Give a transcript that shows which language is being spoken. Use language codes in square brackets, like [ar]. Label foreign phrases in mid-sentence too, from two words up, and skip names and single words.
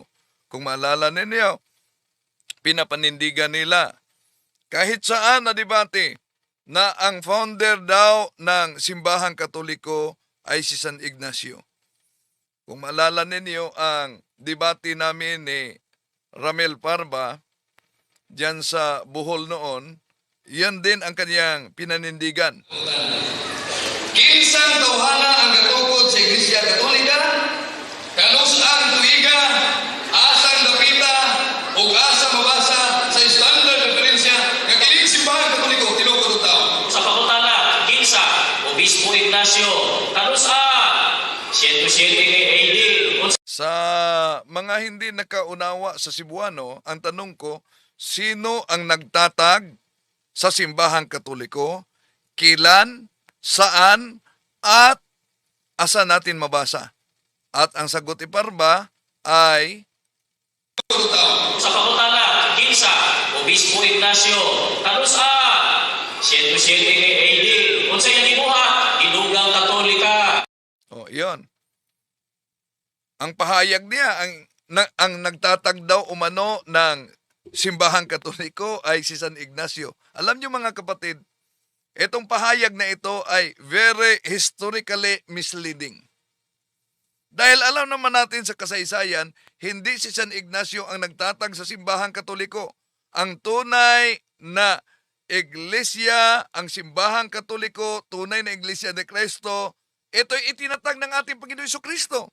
[tl] Kung maalala ninyo, pinapanindigan nila kahit saan na debate na ang founder daw ng simbahang katoliko ay si San Ignacio. Kung maalala ninyo ang debate namin ni Ramel Parba diyan sa Bohol noon, yan din ang kanyang pinanindigan. [ceb] kinsang tawhana ang gatukod sa Iglesia Katolika, kanus ang tuiga, asang dapita, ug asa mabasa sa standard referensya nga kining simbahan Katoliko tinukod og tawo. Sa pangutana, kinsa, Obispo Ignacio, kanusa, 107 AD. [tl] Sa mga hindi nakaunawa sa Cebuano, ang tanong ko, sino ang nagtatag sa simbahang Katoliko, kilan, saan, at asa natin mabasa? At ang sagot iparba ay [ceb] Sa pangutana, kinsa, Obispo Ignacio, kanusa, 107 AD. Unsay nga gibuhat, Gidugang Katolika. [tl] Iyon. Ang pahayag niya, ang nagtatag daw umano ng simbahang Katoliko ay si San Ignacio. Alam niyo mga kapatid, itong pahayag na ito ay [en] very historically misleading. [tl] Dahil alam naman natin sa kasaysayan, hindi si San Ignacio ang nagtatag sa simbahang Katoliko. Ang tunay na iglesia, ang simbahang Katoliko, tunay na iglesia ni Kristo, ito'y itinatag ng ating Panginoon Jesucristo.